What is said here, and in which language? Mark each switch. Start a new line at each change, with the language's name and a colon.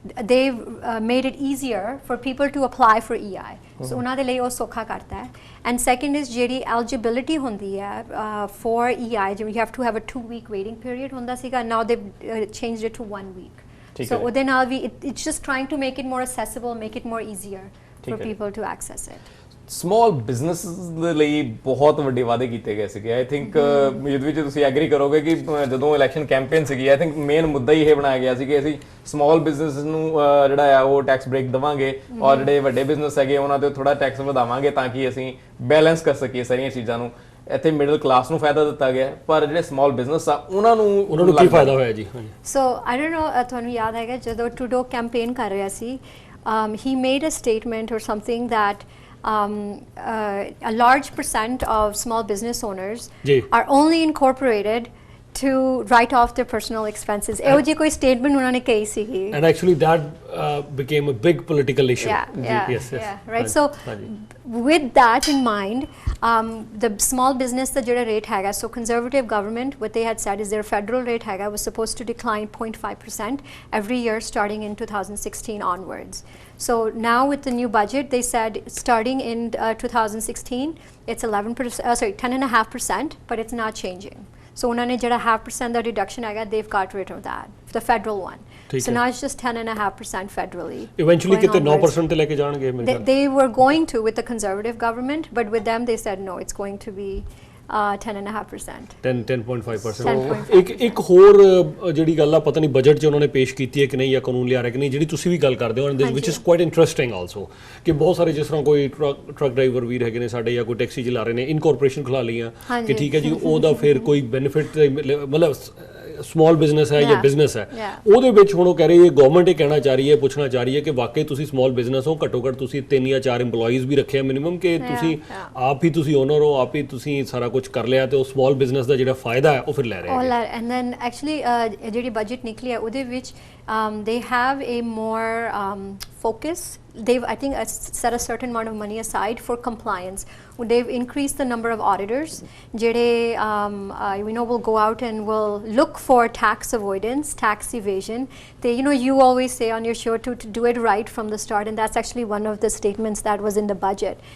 English: they've made it easier for people to apply for EI so
Punjabi: ਉਹਨਾਂ ਦੇ ਲਈ ਉਹ ਸੌਖਾ ਕਰਤਾ ਹੈ
English: and second is
Punjabi: ਜਿਹੜੀ eligibility ਹੁੰਦੀ ਹੈ
English: for EI you have to have a 2-week waiting period
Punjabi: ਹੁੰਦਾ ਸੀਗਾ
English: now they've changed it to 1 week so
Punjabi: ਉਹਦੇ ਨਾਲ ਵੀ
English: it's just trying to make it more accessible make it more easier for people to access it
Punjabi: small business ਦੇ ਲਈ ਬਹੁਤ ਵੱਡੇ ਵਾਅਦੇ ਕੀਤੇ ਗਏ ਸੀਗੇ। ਆਈ ਥਿੰਕ ਇਹਦੇ ਵਿੱਚ ਤੁਸੀਂ ਐਗਰੀ ਕਰੋਗੇ ਕਿ ਜਦੋਂ ਇਲੈਕਸ਼ਨ ਕੈਂਪੇਨ ਸੀਗੀ, ਆਈ ਥਿੰਕ ਮੇਨ ਮੁੱਦਾ ਹੀ ਇਹ ਬਣਾਇਆ ਗਿਆ ਸੀ ਕਿ ਅਸੀਂ ਸਮਾਲ ਬਿਜ਼ਨਸ ਨੂੰ ਜਿਹੜਾ ਆ ਉਹ ਟੈਕਸ ਬ੍ਰੇਕ ਦੇਵਾਂਗੇ ਔਰ ਜਿਹੜੇ ਵੱਡੇ ਬਿਜ਼ਨਸ ਹੈਗੇ ਉਹਨਾਂ ਤੇ ਥੋੜਾ ਟੈਕਸ ਵਧਾਵਾਂਗੇ ਤਾਂ ਕਿ ਅਸੀਂ ਬੈਲੈਂਸ ਕਰ ਸਕੀਏ ਸਾਰੀਆਂ ਚੀਜ਼ਾਂ ਨੂੰ। ਇੱਥੇ ਮਿਡਲ ਕਲਾਸ ਨੂੰ ਫਾਇਦਾ ਦਿੱਤਾ ਗਿਆ, ਪਰ ਜਿਹੜੇ ਸਮਾਲ ਬਿਜ਼ਨਸ ਆ ਉਹਨਾਂ ਨੂੰ ਕੀ ਫਾਇਦਾ ਹੋਇਆ ਜੀ?
English: so I don't know,
Punjabi: ਤੁਹਾਨੂੰ ਯਾਦ ਹੈਗਾ ਜਦੋਂ ਟਰੂਡੋ ਕੈਂਪੇਨ ਕਰ ਰਿਹਾ ਸੀ,
English: he made a statement or something that a large percent of small business owners are only incorporated to write off their personal expenses.
Punjabi: ਇਹੋ ਜਿਹੀ ਕੋਈ statement ਉਹਨਾਂ ਨੇ ਕਹੀ ਸੀਗੀ।
English: And actually that became a big political issue. Yes, right. So with that in mind, the small business
Punjabi: ਦਾ ਜਿਹੜਾ rate ਹੈਗਾ,
English: so conservative government what they had said is their federal rate ਹੈਗਾ was supposed to decline 0.5% every year starting in 2016 onwards. So now with the new budget, they said starting in 2016 it's 10.5%, but it's not changing. So
Punjabi: उन्होंने जड़ा 0.5% दा reduction आएगा,
English: they've got rid of that, the federal one. So now it's just 10.5% federally.
Punjabi: Eventually कितने 9% ते लेके जाएंगे?
English: They were going to with the conservative government, but with them they said no, it's going to be 10.5%. 10.5%.
Punjabi: ਇੱਕ ਹੋਰ ਜਿਹੜੀ ਗੱਲ ਆ, ਪਤਾ ਨਹੀਂ ਬਜਟ 'ਚ ਉਹਨਾਂ ਨੇ ਪੇਸ਼ ਕੀਤੀ ਹੈ ਕਿ ਨਹੀਂ ਜਾਂ ਕਾਨੂੰਨ ਲਿਆ ਰਿਹਾ ਕਿ ਨਹੀਂ, ਜਿਹੜੀ ਤੁਸੀਂ ਵੀ ਗੱਲ ਕਰਦੇ ਹੋ
English: and which is quite interesting also,
Punjabi: ਕਿ ਬਹੁਤ ਸਾਰੇ ਜਿਸ ਤਰ੍ਹਾਂ ਕੋਈ ਟਰੱਕ ਡਰਾਈਵਰ ਵੀਰ ਹੈਗੇ ਨੇ ਸਾਡੇ ਜਾਂ ਕੋਈ ਟੈਕਸੀ ਚਲਾ ਰਹੇ ਨੇ, ਇਨਕੋਰਪੋਰੇਸ਼ਨ ਖੁਲਾ ਲਈਆਂ ਕਿ ਠੀਕ ਹੈ ਜੀ ਉਹਦਾ ਫਿਰ ਕੋਈ ਬੈਨੀਫਿਟ ਮਤਲਬ ਸਮਾਲ ਬਿਜ਼ਨਸ ਹੈ ਜਾਂ ਬਿਜ਼ਨਸ ਹੈ, ਉਹਦੇ ਵਿੱਚ ਹੁਣ ਉਹ ਕਹਿ ਰਹੀ ਹੈ ਗਵਰਨਮੈਂਟ ਇਹ ਕਹਿਣਾ ਚਾਹ ਰਹੀ ਹੈ, ਪੁੱਛਣਾ ਚਾਹ ਰਹੀ ਹੈ ਕਿ ਵਾਕਈ ਤੁਸੀਂ ਸਮਾਲ ਬਿਜ਼ਨਸ ਹੋ, ਘੱਟੋ ਘੱਟ ਤੁਸੀਂ 3 ਜਾਂ 4 EMPLOYEES ਵੀ ਰੱਖੇ ਆ ਮਿਨੀਮਮ, ਕਿ ਤੁਸੀਂ ਆਪ ਹੀ ਤੁਸੀਂ ਓਨਰ ਹੋ, ਆਪ ਹੀ ਤੁਸੀਂ ਸਾਰਾ ਕੁਝ ਕਰ ਲਿਆ ਤੇ ਉਹ ਸਮਾਲ ਬਿਜ਼ਨਸ ਦਾ ਜਿਹੜਾ ਫਾਇਦਾ ਹੈ ਉਹ ਫਿਰ ਲੈ ਰਹੇ ਨੇ।
English: and then actually
Punjabi: ਜਿਹੜੀ ਬਜਟ ਨਿਕਲੀ ਹੈ ਉਹਦੇ ਵਿੱਚ
English: they have a more focus. They've, I think, set a certain amount of money aside for compliance. They've increased the number of auditors jede we know will go out and will look for tax avoidance, tax evasion. They, you know, you always say on your show to do it right from the start, and that's actually one of the statements that was in the budget.